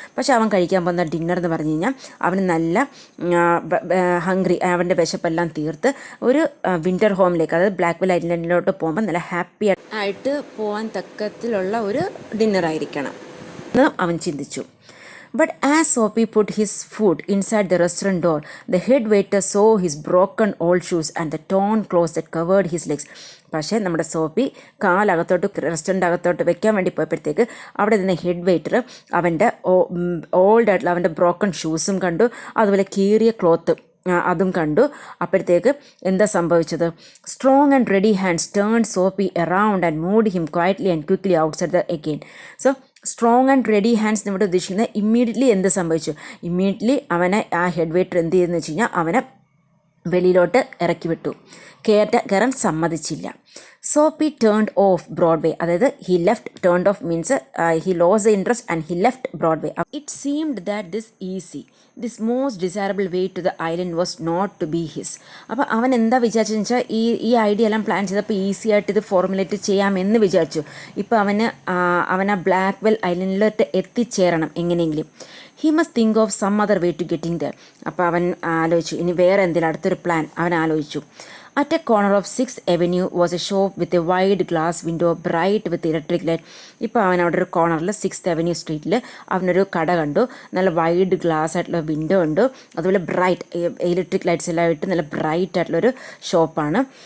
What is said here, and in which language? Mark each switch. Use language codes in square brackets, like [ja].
[ml] പക്ഷേ അവൻ കഴിക്കാൻ പോകുന്ന ഡിന്നർ എന്ന് പറഞ്ഞു കഴിഞ്ഞാൽ അവന് നല്ല ഹംഗ്രി, അവൻ്റെ വിശപ്പെല്ലാം തീർത്ത് ഒരു വിൻ്റർ ഹോമിലേക്ക്, അതായത് ബ്ലാക്ക്വെൽ ഐലൻഡിലോട്ട് പോകുമ്പോൾ നല്ല ഹാപ്പി ആയിട്ട് പോകാൻ തക്കത്തിലുള്ള ഒരു ഡിന്നറായിരിക്കണം എന്ന് അവൻ ചിന്തിച്ചു. [en] But as Soapy put his foot inside the restaurant door, the head waiter saw his broken old shoes and the torn clothes that covered his legs. [ml] പക്ഷേ നമ്മുടെ സോപ്പി കാലകത്തോട്ട് റെസ്റ്റോറൻ്റ് അകത്തോട്ട് വെക്കാൻ വേണ്ടി പോയപ്പോഴത്തേക്ക് അവിടെ നിന്ന് ഹെഡ് വെയ്റ്റർ അവൻ്റെ ഓൾഡായിട്ടുള്ള അവൻ്റെ ബ്രോക്കൺ ഷൂസും കണ്ടു, അതുപോലെ കീറിയ ക്ലോത്ത് അതും കണ്ടു. അപ്പോഴത്തേക്ക് എന്താ സംഭവിച്ചത്? [en] Strong and ready hands turn Soapy around and moved him quietly and quickly outside the again. So strong and ready hands [ml] ഇവിടെ ഉദ്ദേശിക്കുന്നത് ഇമ്മീഡിയറ്റ്ലി എന്ത് സംഭവിച്ചു? ഇമ്മീഡിയറ്റ്ലി അവനെ ആ ഹെഡ് വെയ്റ്റർ എന്ത് ചെയ്തെന്ന് വെച്ച് കഴിഞ്ഞാൽ അവനെ വെളിയിലോട്ട് ഇറക്കി വിട്ടു, കയറാൻ സമ്മതിച്ചില്ല. [en] Soapy turned off Broadway, അതായത് he left, turned off means he lose the interest and he left Broadway. It seemed that this most desirable way to the island was not to be his. [ml] അപ്പോൾ അവൻ എന്താ വിചാരിച്ചെന്ന് വെച്ചാൽ ഈ idea എല്ലാം plan ചെയ്തപ്പോൾ easy ആയിട്ട് ഇത് formulate ചെയ്യാമെന്ന് വിചാരിച്ചു. ഇപ്പോൾ അവൻ ആ ബ്ലാക്ക്വെൽ ഐലൻഡിലോട്ട് എത്തിച്ചേരണം എങ്ങനെയെങ്കിലും. [en] He must think of some other way to getting there. [ml] അപ്പോൾ അവൻ ആലോചിച്ചു ഇനി വേറെ എന്തെങ്കിലും അടുത്തൊരു പ്ലാൻ അവൻ ആലോചിച്ചു. [en] At a corner of 6th Avenue was a shop with a wide glass window bright with electric light. [ml] ഇപ്പോൾ അവൻ അവിടെ ഒരു കോർണറിൽ 6th Avenue സ്ട്രീറ്റിൽ അവനൊരു കട കണ്ടു, നല്ല വൈഡ് ഗ്ലാസ് ആയിട്ടുള്ള വിൻഡോ ഉണ്ട്, അതുപോലെ ബ്രൈറ്റ് ഇലക്ട്രിക് ലൈറ്റ്സ് എല്ലാം ഇട്ട് നല്ല ബ്രൈറ്റ് ആയിട്ടുള്ളൊരു ഷോപ്പാണ്.